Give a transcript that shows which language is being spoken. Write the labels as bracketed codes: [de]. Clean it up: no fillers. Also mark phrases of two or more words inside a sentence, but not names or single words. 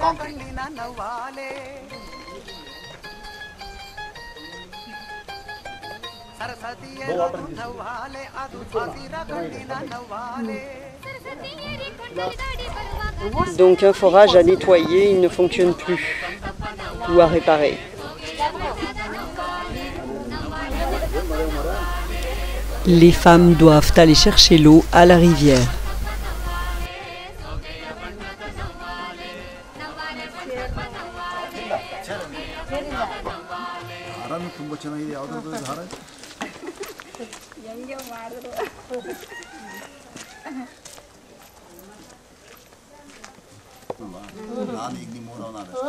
[fr] Donc un forage à nettoyer, il ne fonctionne plus, ou à réparer. Les femmes doivent aller chercher l'eau à la rivière. [kn] ತುಂಬ ಚೆನ್ನಾಗಿದೆ. ಯಾವುದಾದ್ರು ಹಾರ ನಾನು ಈಗ ನಿಮ್ಮ ಊರವನಾದ